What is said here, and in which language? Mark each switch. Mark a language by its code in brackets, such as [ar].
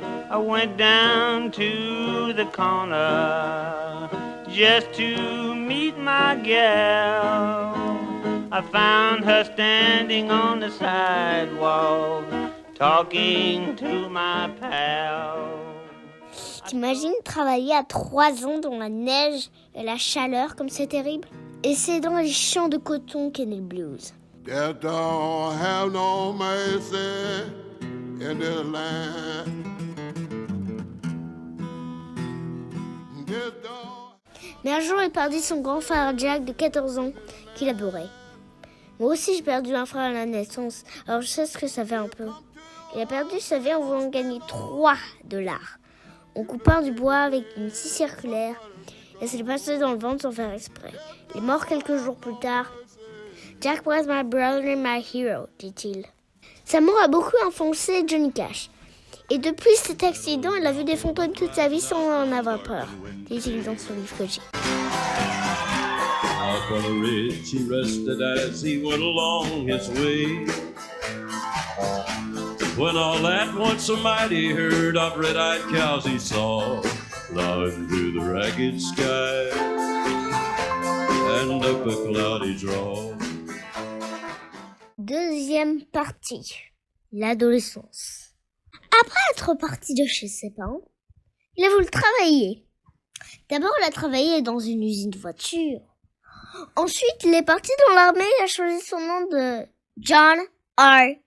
[en] I went down to the corner just to meet my gal. I found her standing on the sidewalk talking to my pal. [fr] T'imagines travailler à 3 ans dans la neige et la chaleur comme c'est terrible? Et c'est dans les champs de coton qu'est né le blues. [en] Death don't have no mercy in this land. Death don't... [fr] Mais un jour, il perdit son grand frère Jack de 14 ans qu'il adorait. Moi aussi, j'ai perdu un frère à la naissance, alors je sais ce que ça fait un peu. Il a perdu sa vie en voulant gagner $3 en coupant du bois avec une scie circulaire et se l'est passé dans le ventre sans faire exprès. Il est mort quelques jours plus tard. [en] Jack was my brother and my hero, [fr] dit-il. Sa mort a beaucoup influencé Johnny Cash. Et depuis cet accident, il a vu des fantômes toute sa vie sans en avoir peur, dit-il dans son livre que j'ai. [en] Out on the ridge he rested as he went along his way. When all at once a mighty herd of red-eyed cows he saw, plowing through the ragged sky and up a cloudy draw. [fr] Deuxième partie, l'adolescence. Après être parti de chez ses parents, il a voulu travailler. D'abord, il a travaillé dans une usine de voitures. Ensuite, il est parti dans l'armée et a choisi son nom de John R.